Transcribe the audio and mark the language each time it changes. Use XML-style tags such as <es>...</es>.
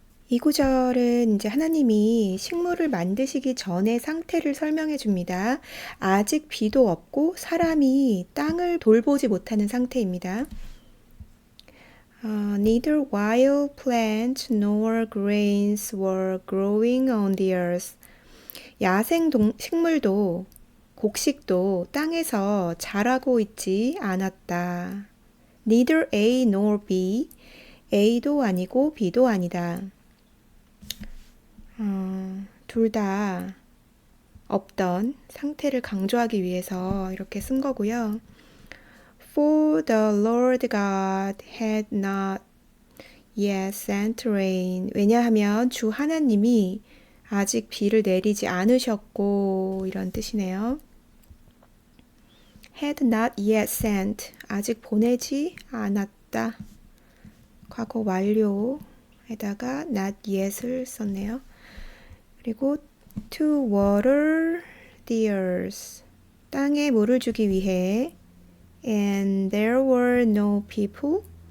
<ko>이 구절은 이제 하나님이 식물을 만드시기 전의 상태를 설명해 줍니다. 아직 비도 없고 사람이 땅을 돌보지 못하는 상태입니다.</ko> <en>Neither wild plants nor grains were growing on the earth.</en> <ko>야생 식물도 곡식도 땅에서 자라고 있지 않았다.</ko> <en>Neither A nor B.</en> <ko>A도 아니고 B도 아니다. 둘 다 없던 상태를 강조하기 위해서 이렇게 쓴 거고요.</ko> <en>For the Lord God had not yet sent rain.</en> <ko>왜냐하면 주 하나님이 아직 비를 내리지 않으셨고 이런 뜻이네요.</ko> <en>Had not yet sent.</en> <ko>아직 보내지 않았다. 과거 완료에다가 not yet을 썼네요. 그리고</ko> <en>to water the earth.</en> <ko>땅에 물을 주기 위해</ko> <en>and there were no people.</en>